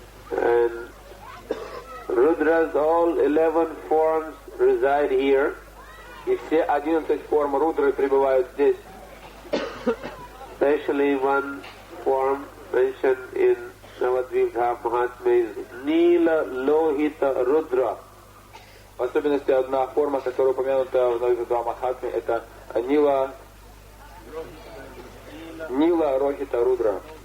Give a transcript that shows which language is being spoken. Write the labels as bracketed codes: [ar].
[en] And Rudra's all 11 forms reside here. [ru] И все 11 форм Рудры пребывают здесь. [en] Especially one form mentioned in Navadvip Mahatmya is Nila Lohita Rudra. [ru] В особенности одна форма, которая упомянута в Навадвипа Махатме, это Нила Рохита Рудра.